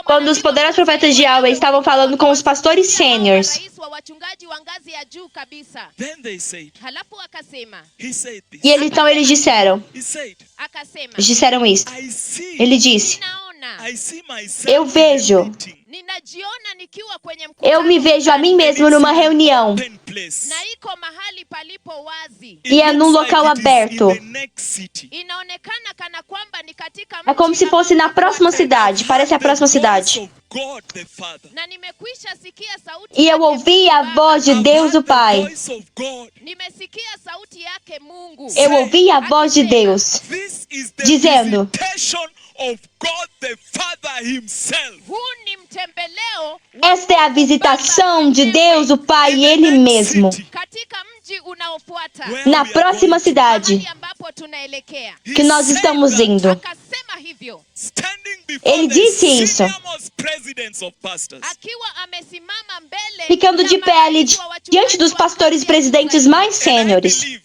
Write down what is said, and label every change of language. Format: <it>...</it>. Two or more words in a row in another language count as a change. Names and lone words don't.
<pt>quando os poderosos profetas de Yahweh estavam falando com os pastores sêniores.</pt> <sw>rais wa wachungaji wa ngazi ya juu kabisa.</sw> <en>Then they said,</en> <sw>halafu akasema.</sw> <en>He said this.</en> <pt>E então eles disseram.</pt> <en>He said,</en> <sw>akasema.</sw> <pt>Eles disseram isso. Ele disse. Eu vejo.</pt> <sw>Ninajiona nikiwa kwenye mkutano.</sw> <pt>Eu me vejo a mim mesmo numa reunião.</pt> <sw>Na iko mahali palipo wazi.</sw> <pt>E é num local aberto.</pt> <sw>Inaonekana kana kwamba ni katika</sw> <pt>É como se fosse na próxima cidade. Parece a próxima cidade.</pt> <sw>Na nimekwisha sikia sauti.</sw> <pt>E eu ouvi a voz de Deus o Pai.</pt> <sw>Nimesikia sauti yake Mungu.</sw> <pt>Eu ouvi a voz de Deus dizendo:</pt> <en>of God the Father himself.</en> <pt>Esta é a visitação de Deus o Pai, Ele mesmo. Na próxima cidade que nós estamos indo. Ele disse isso. Ficando de pé ali diante dos pastores presidentes mais sêniores.</pt>